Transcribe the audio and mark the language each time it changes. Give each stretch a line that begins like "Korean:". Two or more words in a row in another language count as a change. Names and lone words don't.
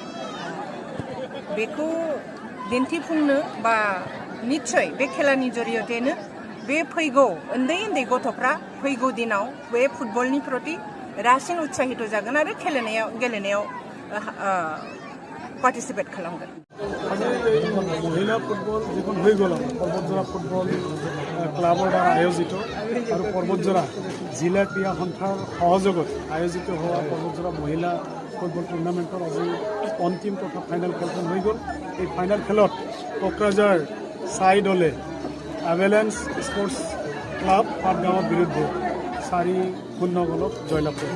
Bodo: बेखौ दिन्थिफुंनो बा निस्सय बे खेलानि जरियतेनो बे फैगौ उन्दै गथ'फ्रा फैगौ दिनाव बे फुटबलनि प्रति रासिन उत्साहित जागोन आरो गेलेनायाव पार्टिसिपेट खालामगोन।
Assamese: মহিলা ফুটবল যিখন হৈ গ'ল বতঝৰ ফুটবল ক্লাবৰ দ্বাৰা আয়োজিত আৰু বতঝৰ জিলা ক্ৰীড়া সন্থাৰ সহযোগত আয়োজিত হোৱা বতঝৰ মহিলা ফুটবল টুৰ্ণামেণ্টৰ আজি অন্তিম তথা ফাইনেল খেলখন হৈ গ'ল। এই ফাইনেল খেলত ক'ক্ৰাঝাৰ চাই দলে এভালান্স স্পৰ্টছ ক্লাব ফাটগাঁৱৰ বিৰুদ্ধে 4-0 গ'লত জয়লাভ কৰে।